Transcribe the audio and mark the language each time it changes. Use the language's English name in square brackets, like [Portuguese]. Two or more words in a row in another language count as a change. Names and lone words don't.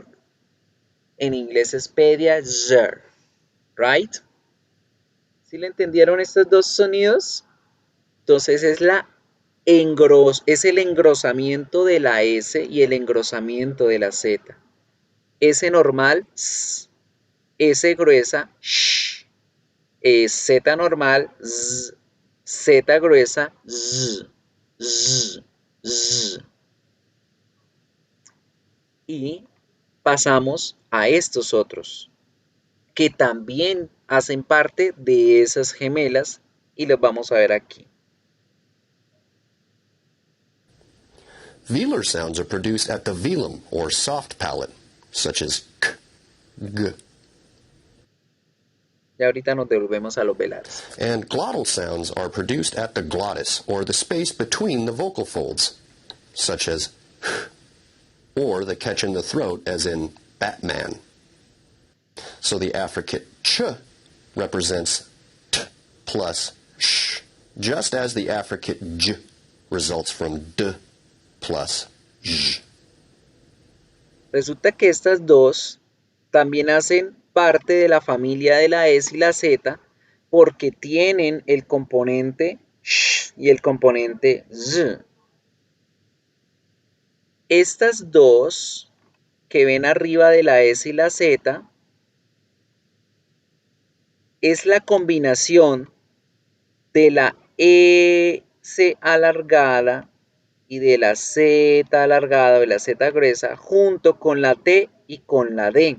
[Spanish] En inglés es pediager, ¿right? ¿Sí le entendieron estos dos sonidos? Entonces es el engrosamiento de la S y el engrosamiento de la Z. S normal, S, S gruesa, sh, Z normal, z, Z gruesa, z, z, z. Y pasamos a estos otros, que también hacen parte de esas gemelas y los vamos a ver aquí. [English] Velar sounds are produced at the velum, or soft palate, such as k, g. [Spanish] Y ahorita nos devolvemos a los velares. [English] And glottal sounds are produced at the glottis, or the space between the vocal folds, such as h, or the catch in the throat, as in Batman. So the affricate ch represents t plus sh, just as the affricate j results from d plus j. [Spanish] Resulta que estas dos también hacen parte de la familia de la S y la Z porque tienen el componente sh y el componente z. Estas dos que ven arriba de la S y la Z es la combinación de la S alargada y de la Z alargada o de la Z gruesa junto con la T y con la D.